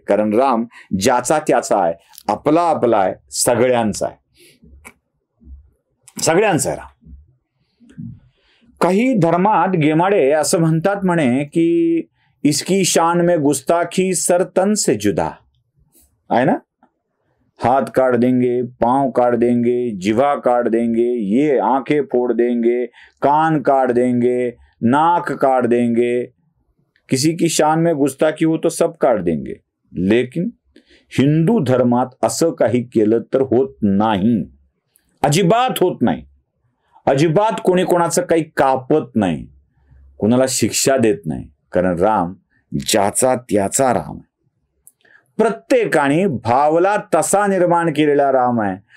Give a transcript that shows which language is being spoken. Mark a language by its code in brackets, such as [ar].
[mr] कारण राम ज्याचा त्याचा आहे, आपला आपला आहे, सगळ्यांचा आहे, सगळ्यांचा आहे राम. काही धर्मात गेमाडे असं म्हणतात म्हणे की [hi] इसकी शान में गुस्ताखी सर तन से जुदा [mr] आहे ना. [hi] हाथ काट देंगे, पांव काट देंगे, जिवा काट देंगे, ये आंखें फोड़ देंगे, कान काट देंगे, नाक काट देंगे. किसी की शान में गुस्ताखी हो तो सब काट देंगे. [mr] लेकिन हिंदू धर्मात असं काही केलं तर होत नाही, अजिबात होत नाही. अजिबात कोणी कोणाचं काही कापत नाही, कोणाला शिक्षा देत नाही. कारण राम ज्याचा त्याचा राम आहे, प्रत्येकाने भावला तसा निर्माण केलेला राम आहे.